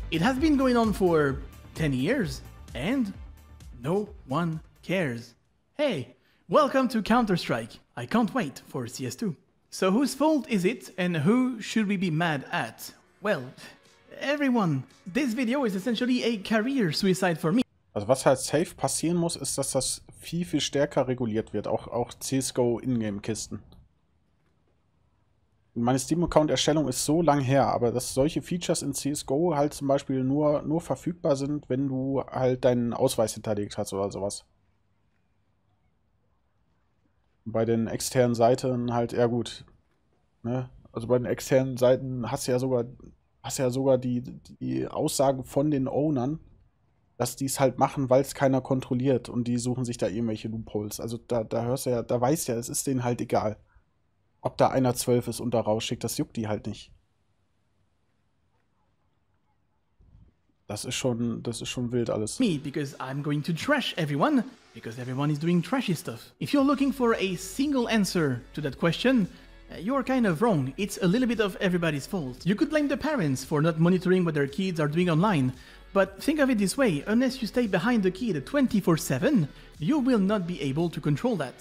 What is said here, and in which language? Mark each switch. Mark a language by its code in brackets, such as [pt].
[en] It has been going on for 10 years, and no one cares. Hey, welcome to Counter-Strike. I can't wait for CS2. So whose fault is it and who should we be mad at? Well, everyone. This video is essentially a career suicide for me. [de] Also was halt safe passieren muss, ist, dass das viel, viel stärker reguliert wird. Auch CSGO Ingame-Kisten. Meine Steam-Account-Erstellung ist so lang her, aber dass solche Features in CSGO halt zum Beispiel nur verfügbar sind, wenn du halt deinen Ausweis hinterlegt hast oder sowas. Bei den externen Seiten halt, ja gut, ne? Also bei den externen Seiten hast du ja sogar die Aussagen von den Ownern, dass die es halt machen, weil es keiner kontrolliert und die suchen sich da irgendwelche Loopholes. Also da hörst du ja, da weißt ja, es ist denen halt egal. Ob da einer 12 ist und da rausschickt, das juckt die halt nicht. Das ist schon wild alles. [en] Me, because I'm going to trash everyone, because everyone is doing trashy stuff. If you're looking for a single answer to that question, you're kind of wrong. It's a little bit of everybody's fault. You could blame the parents for not monitoring what their kids are doing online, but think of it this way, unless you stay behind the kid 24/7, you will not be able to control that.